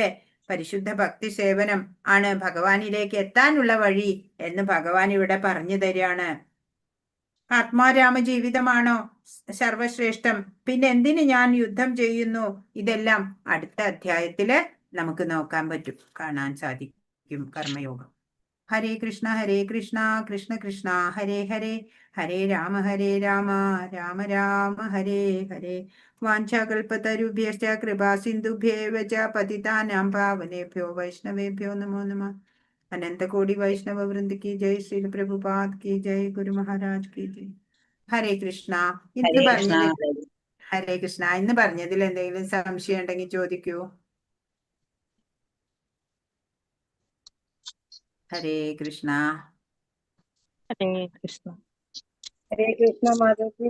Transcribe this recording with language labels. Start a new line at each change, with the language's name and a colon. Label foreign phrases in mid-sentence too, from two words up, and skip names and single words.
Malayalam: പരിശുദ്ധ ഭക്തി സേവനം ആണ് ഭഗവാനിലേക്ക് എത്താനുള്ള വഴി എന്ന് ഭഗവാൻ ഇവിടെ പറഞ്ഞു തരികയാണ്. ആത്മാരാമ ജീവിതമാണോ സർവശ്രേഷ്ഠം? പിന്നെ എന്തിന് ഞാൻ യുദ്ധം ചെയ്യുന്നു? ഇതെല്ലാം അടുത്ത അധ്യായത്തില് നമുക്ക് നോക്കാൻ പറ്റും, കാണാൻ സാധിക്കും.
Sanskrit: കർമ്മയോഗം. हरे कृष्ण कृष्ण कृष्ण हरे हरे, हरे राम राम राम हरे हरे. वाञ्छाकल्पतरुभ्यश्च कृपा सिन्धुभ्येव च पतितानां पावनेभ्यो वैष्णवेभ्यो नमो नमः.
Hindi: अनंत कोटि वैष्णव वृंद की जय, श्री प्रभुपाद की जय, गुरु महाराज की जय.
Sanskrit: हरे कृष्ण.
Malayalam: ഇന്ന് പറഞ്ഞതിൽ
Sanskrit: हरे कृष्ण
Malayalam: ഇന്ന് പറഞ്ഞതിൽ എന്തെങ്കിലും സംശയം ഉണ്ടെങ്കിൽ ചോദിക്കൂ.
Sanskrit: हरे कृष्ण. हरे कृष्ण. हरे कृष्ण മാതാജി.